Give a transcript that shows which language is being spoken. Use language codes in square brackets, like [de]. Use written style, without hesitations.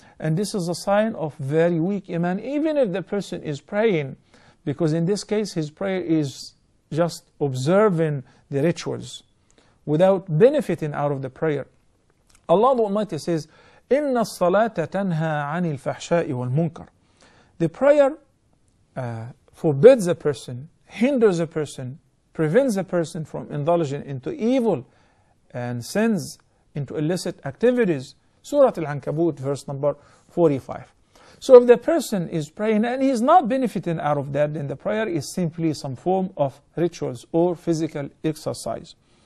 [en] And this is a sign of very weak iman, even if the person is praying, because in this case his prayer is just observing the rituals without benefiting out of the prayer. Allah the Almighty says, [ar] إِنَّ الصَّلَاةَ تَنْهَى عَنِ الْفَحْشَاءِ وَالْمُنْكَرِ. [en] The prayer forbids a person, hinders a person, prevents a person from indulging into evil and sins, into illicit activities. Surah Al-Ankabut, verse number 45. So if the person is praying and he is not benefiting out of that, then the prayer is simply some form of rituals or physical exercise.